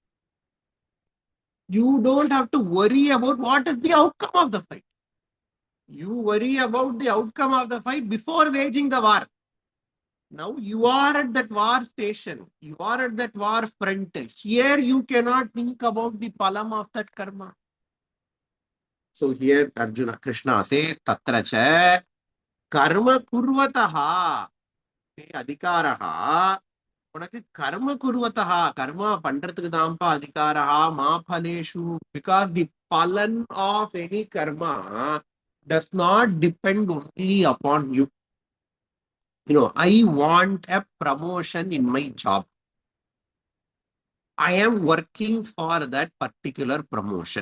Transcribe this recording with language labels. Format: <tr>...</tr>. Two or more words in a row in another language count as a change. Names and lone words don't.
<en>You don't have to worry about what is the outcome of the fight. You worry about the outcome of the fight before waging the war. Now you are at that war station. You are at that war front. Here you cannot think about the palam of that karma. So here Arjuna, Krishna says,</en> <sa>तत्रच कर्म कुर्वतः ते अधिकारः.</sa> <ta>உனக்கு</ta> <sa>कर्म कुर्वत</sa> <ta>கர்மா பண்றதுக்கு தான்ப்பா</ta> <sa>अधिकारा मा फलेषु.</sa> <en>Because the palan of any karma does not depend only upon you. You know, I want a promotion in my job. I am working for that particular promotion.</en>